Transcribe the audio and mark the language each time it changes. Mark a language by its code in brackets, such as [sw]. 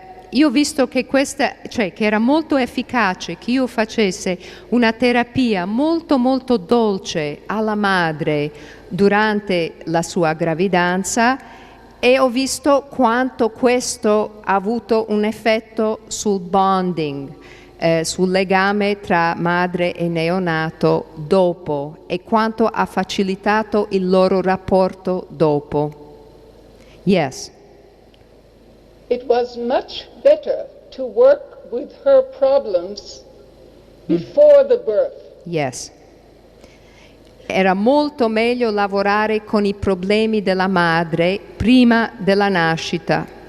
[it] Io ho visto che che era molto efficace che io facesse una terapia molto molto dolce alla madre durante la sua gravidanza e ho visto quanto questo ha avuto un effetto sul bonding, sul legame tra madre e neonato dopo e quanto ha facilitato il loro rapporto dopo. [en] Yes. It was much better to work with her problems before the birth. Yes. [it] Era molto meglio lavorare con i problemi della madre prima della nascita.